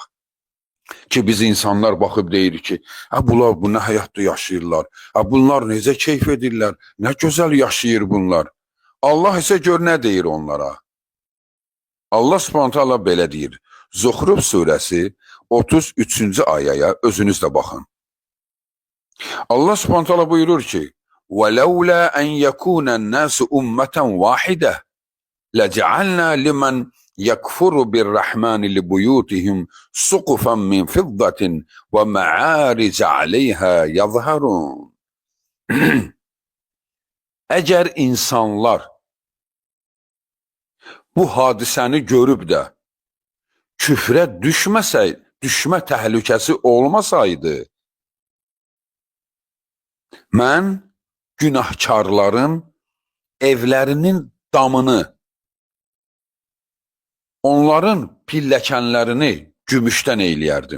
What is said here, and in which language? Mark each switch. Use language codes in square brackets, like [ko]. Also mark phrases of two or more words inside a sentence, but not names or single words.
[az] Ki biz insanlar baxıb deyir ki, bunlar bu nə həyatda yaşayırlar, bunlar necə keyf edirlər, nə gözəl yaşayır bunlar. Allah isə gör nə deyir onlara. Allah [ar] سبحانه تعالى [az] belə deyir. Zuhruf surəsi 33-cü ayəyə özünüz də baxın. Allah [ar] سبحانه تعالى [az] buyurur ki: [ar] وَلَوْلَا أَنْ يَكُونَ النَّاسُ أُمَّةً وَاحِدَةً لَجَعَلْنَا لِمَنْ يَكْفُرُ بِالرَّحْمَنِ لِبُيُوتِهِمْ سُقُفًا مِنْ فِضَّةٍ وَمَعَارِجَ عَلَيْهَا يَظْهَرُونَ. [az] Əgər insanlar bu hadisəni görüb də küfrə düşmə təhlükəsi olmasaydı, mən günahkarların evlərinin damını, onların pilləkənlərini gümüşdən eyləyərdim.